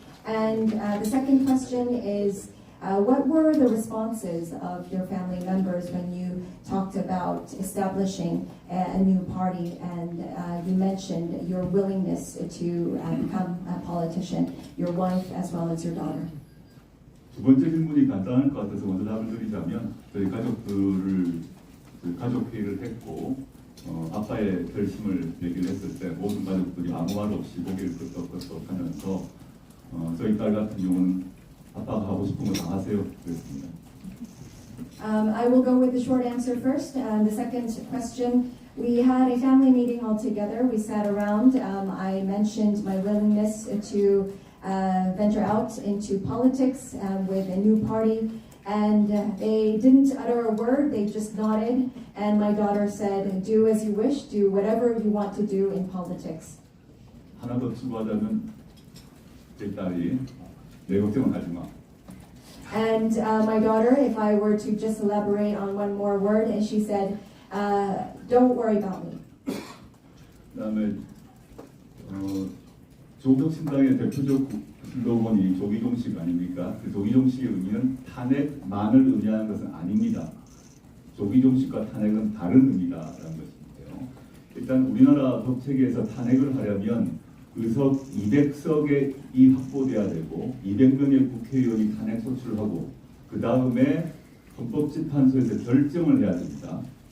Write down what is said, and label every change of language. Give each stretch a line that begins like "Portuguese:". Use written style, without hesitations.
English: And the second question is, what were the responses of your family members when you talked about establishing a new party, and you mentioned your willingness to become a politician, your wife as well as your daughter?
Korean: 두 번째 질문이 간단할 것 같아서 먼저 답을 드리자면 저희 가족 회의를 했고 아빠의 결심을 얘기를 했을 때 모든 가족들이 아무 말 없이 고개를 끄덕끄덕 하면서 저희 딸 같은 경우는 아빠가 하고 싶은 거 다 하세요 그랬습니다.
English: I will go with the short answer first. The second question, we had a family meeting all together. We sat around. I mentioned my willingness to venture out into politics with a new party. And they didn't utter a word, they just nodded. And my daughter said, do as you wish, do whatever you want to do in politics.
Korean: 하나 더 추가하자면 제 딸이 내 걱정은 하지 마.
English: And my daughter, if I were to just elaborate on one more word, and she said, don't worry about me.
Korean: 그다음에 조국혁신당의 대표적 슬로건이 조기종식 아닙니까? 그 조기종식의 의미는 탄핵만을 의미하는 것은 아닙니다. 조기종식과 탄핵은 다른 의미다라는 것인데요. 일단 우리나라 법체계에서 탄핵을 하려면 의석 200석이 확보돼야 되고 200명의 국회의원이 탄핵 소추를 하고 그 다음에 헌법재판소에서 결정을 해야 됩니다.